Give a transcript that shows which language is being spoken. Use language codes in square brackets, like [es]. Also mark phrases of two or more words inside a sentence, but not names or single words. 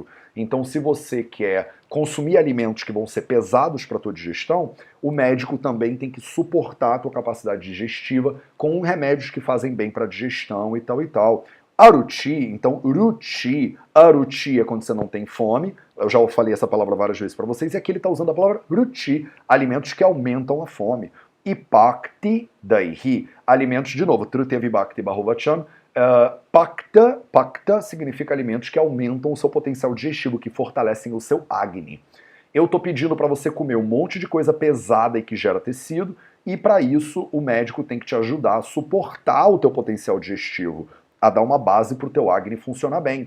[pt] Então, se você quer consumir alimentos que vão ser pesados para a tua digestão, o médico também tem que suportar a tua capacidade digestiva com remédios que fazem bem para a digestão e tal e tal. Aruchi, então ruchi, aruchi é quando você não tem fome, eu já falei essa palavra várias vezes para vocês, e aqui ele está usando a palavra ruchi, alimentos que aumentam a fome. E [sa] भक्ति दैः, [pt] alimentos, de novo, [sa] तृतीया विभक्ति बहुवचन, [pt] pakta significa alimentos que aumentam o seu potencial digestivo, que fortalecem o seu Agni. Eu estou pedindo para você comer um monte de coisa pesada e que gera tecido, e para isso o médico tem que te ajudar a suportar o teu potencial digestivo, a dar uma base para o teu Agni funcionar bem.